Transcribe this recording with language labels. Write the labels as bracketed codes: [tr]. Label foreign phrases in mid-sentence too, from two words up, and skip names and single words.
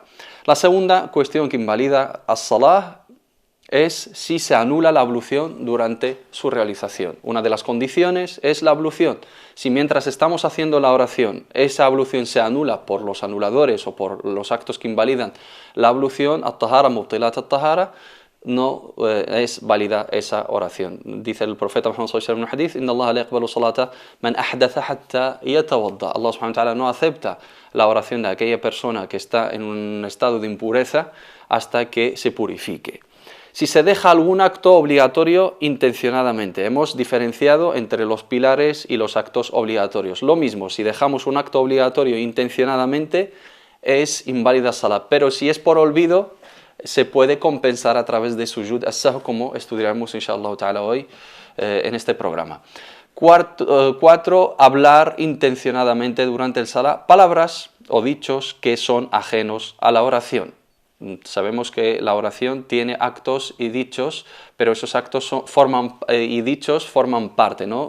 [es] La segunda cuestión que invalida as-salah es si se anula la ablución durante su realización. Una de las condiciones es la ablución. Si mientras estamos haciendo la oración esa ablución se anula por los anuladores o por los actos que invalidan la ablución, [ar] الطهارة مبطلات الطهارة, [es] no es válida esa oración. Dice el profeta Muhammad [ar] صلى الله عليه وسلم [es] en un hadith: [ar] "إن الله لا يقبل صلاة من أحدث حتى يتوضأ." [es] Allah [ar] سبحانه وتعالى [es] no acepta la oración de aquella persona que está en un estado de impureza hasta que se purifique. Si se deja algún acto obligatorio intencionadamente, hemos diferenciado entre los pilares y los actos obligatorios. Lo mismo, si dejamos un acto obligatorio intencionadamente, es inválida salah, pero si es por olvido, se puede compensar a través de [ar] سجود السهو, [es] como estudiaremos [ar] إن شاء الله تعالى [es] hoy en este programa. 4. Hablar intencionadamente durante el salah palabras o dichos que son ajenos a la oración. Sabemos que la oración tiene actos y dichos, pero esos actos y dichos forman parte, ¿no?